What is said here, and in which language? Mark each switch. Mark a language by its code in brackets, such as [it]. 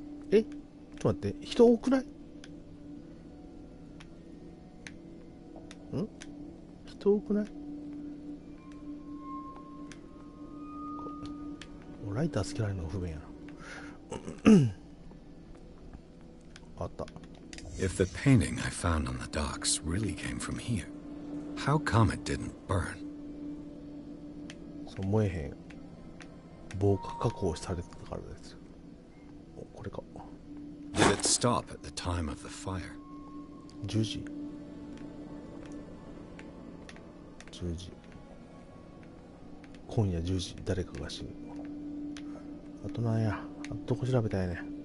[ja] え、ちょっと待って、人多くない？人多くない？ライターつけられるのが不便やな。あった。 [en] If the painting I found on the docks really came from here, how come it didn't burn? [ja] そう、燃えへん。防火加工されてたからですよ。これか。 [en] Did it stop at the time of the fire? [ja] 10時。 10時。今夜10時、誰かが死ぬ。あとなんや。あとどこ調べたいね。